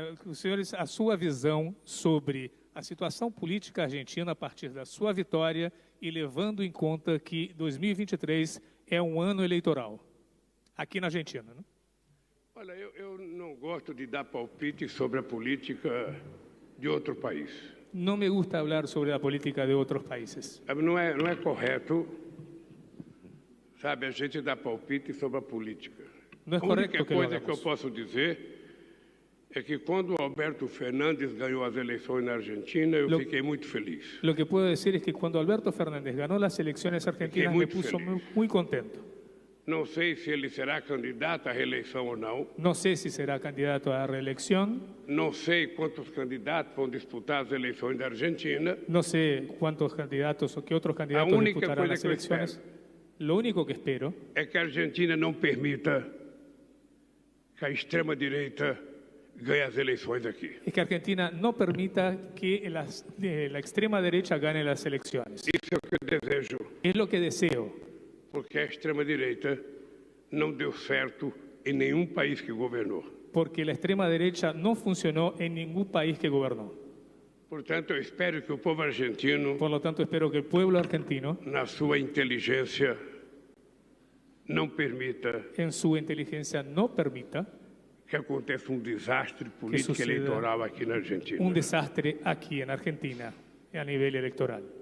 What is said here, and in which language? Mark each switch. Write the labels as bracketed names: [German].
[Portuguese] Os senhores, a sua visão sobre a situação política argentina a partir da sua vitória e levando em conta que 2023 é um ano eleitoral aqui na Argentina, né? Olha, eu não gosto de dar palpite sobre a política de outro país. [Spanish] No me gusta hablar sobre la política de otros países. [Portuguese] Não é correto, sabe, a gente dar palpite sobre a política. Não é a correto única que coisa que eu posso dizer é que quando o Alberto Fernandes ganhou as eleições na Argentina, eu fiquei muito feliz. [Spanish] Lo que puedo decir es que cuando Alberto Fernández ganó las elecciones argentinas me puso muy contento. [Portuguese] Não sei se ele será candidato à reeleição ou não. [Spanish] No sé si será candidato a reelección. [Portuguese] Não sei quantos candidatos vão disputar as eleições da Argentina. [Spanish] No sé cuántos candidatos o qué otros candidatos disputarán las elecciones. Lo único que espero [Portuguese] é que a Argentina não permita que a extrema-direita ganhe as eleições aqui. [Spanish] es que Argentina no permita que la extrema derecha gane las elecciones. [Portuguese] Isso é o que eu desejo. [Spanish] Es lo que deseo. [Portuguese] Porque a extrema-direita não deu certo em nenhum país que governou. [Spanish] Porque la extrema derecha no funcionó en ningún país que gobernó. [Portuguese] Portanto, eu espero que o povo argentino, [Spanish] por lo tanto, espero que el pueblo argentino, [Portuguese] na sua inteligência, não permita, [Spanish] en su inteligencia, no permita [Portuguese] que aconteça desastre político eleitoral aqui na Argentina. [Spanish] Desastre aquí en Argentina a nivel electoral.